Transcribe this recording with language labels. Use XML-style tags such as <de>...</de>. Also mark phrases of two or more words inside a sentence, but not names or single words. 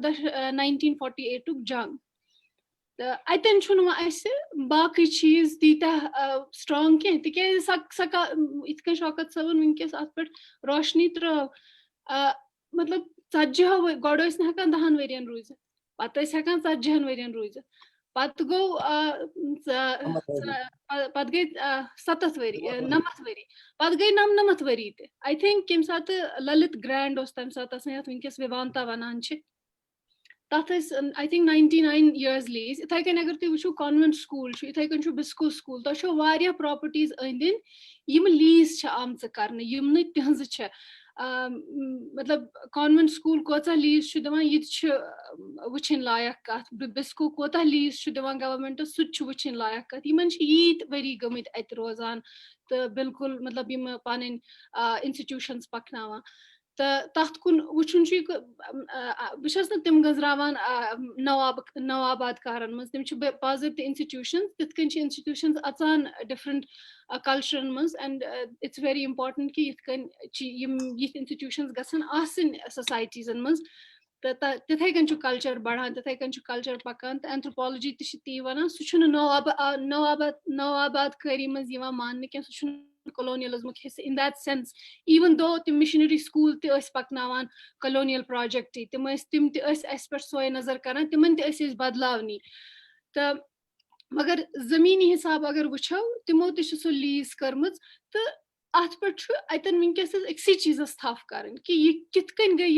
<ks>1948 جنگ تہٕ اَتٮ۪ن چھُنہٕ وۄنۍ اَسہِ باقٕے چیٖز تیٖتیٛاہ سٹرانگ کینٛہہ تِکیازِ یِتھ کٔنۍ شوکت صٲبن وٕنکیٚس اَتھ پٮ۪ٹھ روشنی ترٲو مطلب ژتجی گۄڈٕ ٲسۍ نہٕ ہٮ۪کان 10 ؤرین روٗزِتھ پتہٕ ٲسۍ ہٮ۪کان 40 ؤرین روٗزِتھ پتہٕ گوٚو پتہٕ گٔے 70 ؤری 90 ؤری پتہٕ گٔے 99 ؤری تہِ</ks> <en>I think</en> <ks>ییٚمہِ ساتہٕ للت گرینڈ اوس تمہِ ساتہٕ آسان یتھ وٕنکیٚس وِوانتا ونان چھِ تتھ ٲسۍ</ks> <en>I think</en> <ks>99 years لیٖز یِتھے کٔنۍ اگر تُہۍ وٕچھو</ks> <en>convent school</en> <ks>چھُ یِتھے کٔنۍ چھُ بِسکو سکوٗل تۄہہِ چھو واریاہ پراپرٹیٖز أنٛدۍ أنٛدۍ یِم لیٖز چھِ آمژٕ کرنہٕ یِم نہٕ تِہنٛزٕ چھےٚ مطلب</ks> <en>convent school</en> <ks>کوٗتاہ لیٖز چھُ دِوان یہِ تہِ چھُ وٕچھِنۍ لایق کتھ بِسکو کوٗتاہ لیٖز چھُ دِوان گورمینٹ سُہ تہِ چھُ وٕچھِنۍ لایق کتھ یِمن چھِ ییٖتۍ ؤری گٔمٕتۍ اتہِ روزان تہٕ بِلکُل مطلب یِم پنٕنۍ انسٹِٹیوٗشنٕز پکناوان تہٕ تتھ کُن وٕچھُن چھُ بہٕ چھس نہٕ تِم گٔنٛزراوان نوآباد کارن منٛز تِم چھِ باضٲبطہٕ انسٹِٹیوٗشنٕز تِتھ کٔنۍ چھِ انسٹِٹیوٗشنٕز اژان ڈِفرنٹ کلچرن منٛز</ks> <en>and it's very important</en> <ks>کہِ یِتھ کٔنۍ چھِ یِم یِتھ انسٹِٹیوٗشنٕز گژھن آسٕنۍ سوسایٹیٖزن منٛز تہٕ تِتھے کٔنۍ چھُ کلچر بڑان تِتھے کٔنۍ چھُ کلچر پکان تہٕ اینتھروپالوجی تہِ چھِ تی ونان سُہ چھُنہٕ نوآباد کٲری منٛز یِوان ماننہٕ کینٛہہ سُہ چھُنہٕ کولونیلزمُک حصہٕ</ks> <en>in that sense even though</en> <ks>تِم</ks> <en>missionary school</en> <ks>تہِ ٲسۍ پکناوان کولونیل پروجیکٹٕے تِم تہِ ٲسۍ اسہِ پٮ۪ٹھ سوے نظر کران تِمن تہِ ٲسۍ أسۍ بدلاونی تہٕ مگر زٔمیٖنی حساب اگر وٕچھو تِمو تہِ چھِ سۄ لیٖز کٔرمٕژ تہٕ اتھ پٮ۪ٹھ چھُ اتٮ۪ن وٕنکیٚس أکسٕے چیٖزس تھپھ کرٕنۍ کہِ یہِ کِتھ کٔنۍ گٔے</ks>